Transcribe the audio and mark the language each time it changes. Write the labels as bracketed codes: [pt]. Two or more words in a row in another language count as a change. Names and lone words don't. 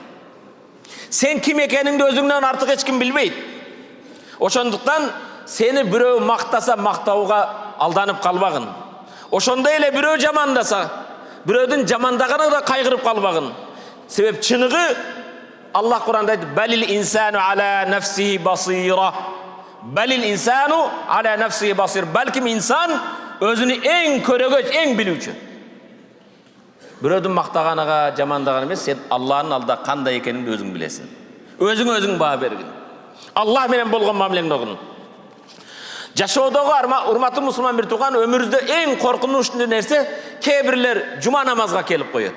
[ky] Сен ким экениңди өзүңдөн артык эч ким билбейт. Ошондуктан сени бирөө мактаса мактауга алданып калбагын. Ошондой эле бирөө жамандаса, бирөөдүн жамандаганы да кайгырып калбагын. Себеп чыныгы Аллах Кур'анда айтты: [ar] "بل الإنسان على نفسه بصيرة." بل الإنسان على نفسه بصير. [ky] Балким инсан өзүнү эң көрөгөч, эң билүүчү. Бирөөдүн мактаганыга, жамандаганы эмес, сен Аллахтын алдында кандай экениңди өзүң билесиң. Өзүң баа бергин. Аллах менен болгон мамилеңди огун. Жашоодогу урматтуу мусулман бир тууган, өмүрүздө эң коркунучтуу нерсе кээ бирлер жума намазга келип коет.